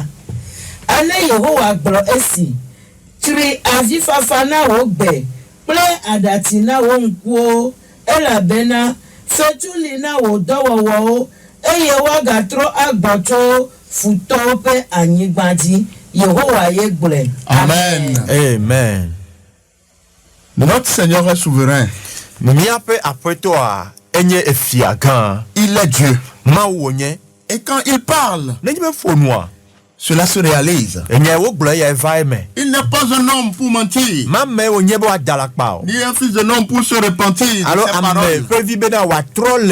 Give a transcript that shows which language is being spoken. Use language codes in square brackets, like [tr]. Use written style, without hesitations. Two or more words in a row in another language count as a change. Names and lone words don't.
[ee] Ale Yehowa gblɔ esi tri avifafa na wo gbe kple aɖatsi na wo ŋkuwo elabena fetuli na wo dɔwɔwɔwo eye woagatrɔ agbɔ tso futɔwo ƒe anyigba dzi. Yehowa ye gblɔe. Amen. Amen. [fr] Notre Seigneur est souverain. Il est Dieu. Et quand il parle, cela se réalise. Il n'est pas un homme pour mentir, ni un fils de l'homme pour se repentir de ses paroles.